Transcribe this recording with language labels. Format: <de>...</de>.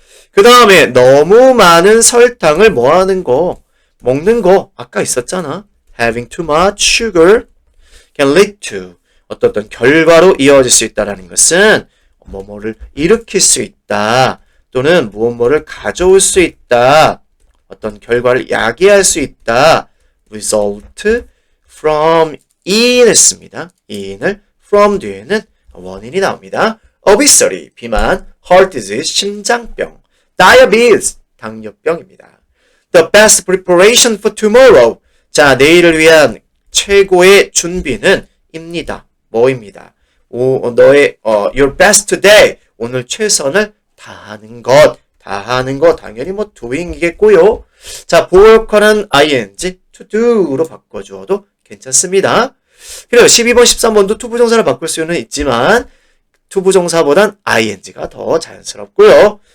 <ko>그 다음에 너무 많은 설탕을 먹는 거 아까 있었잖아.</ko> <en>having too much sugar can lead to</en> <ko>어떤 결과로 이어질 수 있다라는 것은 뭐뭐를 일으킬 수 있다. 또는 무엇뭐를 가져올 수 있다. 어떤 결과를 야기할 수 있다. result from in 했습니다. in을 from 뒤에는 원인이 나옵니다. obesity, 비만, heart disease, 심장병, diabetes, 당뇨병입니다.</ko> <en>The best preparation for tomorrow.</en> <ko>자, 내일을 위한 최고의 준비는 입니다. 뭐입니다? 너의</ko> <en>your best today.</en> <ko>오늘 최선을 다하는 것. 당연히 뭐 doing이겠고요. 자, 보호 역할은 ing, to do로 바꿔주어도 괜찮습니다. 그래요. 12번, 13번도 투부정사를 바꿀 수는 있지만 투부정사보단 ing가 더 자연스럽고요.</ko>